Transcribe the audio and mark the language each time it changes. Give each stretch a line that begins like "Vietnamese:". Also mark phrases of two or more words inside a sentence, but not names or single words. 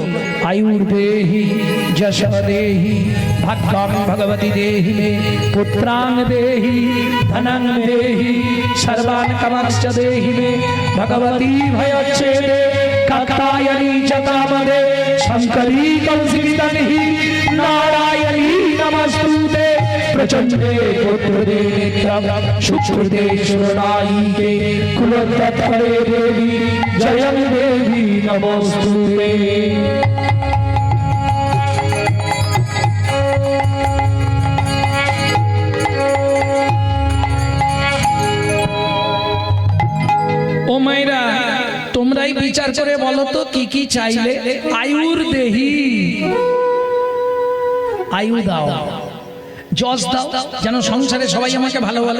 Sanskrit: আয়ুর্দেহি যশোদেহি ভাগ্যং ভগবতী দেহি মে পুত্রাং দেহি ধনং দেহি সর্বান কামাংশ্চ দেহি মে ভগবতী ভয়চ্ছেদে কাত্যায়নী চ কামদে শঙ্করী কৌশিকিতনিহি নারায়ণী নমস্তুতে प्रचंडे पुत्रदे नित्यं शुक्रदे शरणायिके कुलतत्परे देवी जयं देवी नमोस्तुते।
Bangla: ও মাইরা তোমরাই বিচার করে বলো তো কি কি চাইলে?
Sanskrit: আয়ুর দেহি,
Bangla: আয়ু দাও, যশ দাও, যেন সংসারে সবাই আমাকে ভালো বলে।